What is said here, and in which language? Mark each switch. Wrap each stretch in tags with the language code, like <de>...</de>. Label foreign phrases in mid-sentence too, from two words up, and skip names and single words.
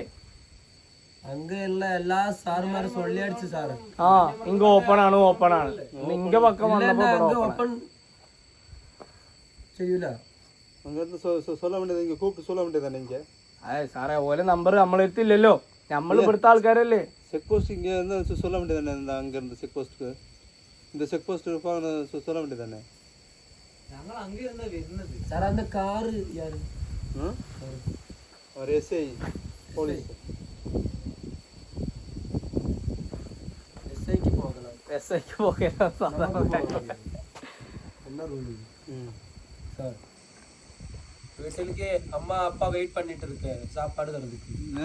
<ml>എല്ലാ സാറുമാരും സൊള്ളിയടിച്ചു സാറ്. ഇങ്ക ഓപ്പൺ ആണ്.</ml> <ta>நீங்க பக்கம்</ta> <ml>വന്നപ്പോ ഓപ്പൺ ചെയ്യൂല. സാറേ ഓലെ നമ്പർ നമ്മളെത്തില്ലല്ലോ. നമ്മൾ ഇവിടുത്തെ ആൾക്കാരല്ലേ.</ml> <ta>செக் போஸ்ட் இங்கே இருந்து சொல்ல வேண்டியதானே? இந்த அங்கேருந்து செக் போஸ்ட்டுக்கு இந்த செக் போஸ்ட் சொல்ல வேண்டியதானே?</ta> <ml>സാർ അന്ന് കാറ് ഒരു</ml> <en>SI police</en> <ml>SIക്ക് പോകണം സാധാരണ.</ml> <ta>வீட்டுக்கு அம்மா அப்பா வெயிட் பண்ணிட்டு இருக்கேன் சாப்பாடு தரதுக்கு.</ta>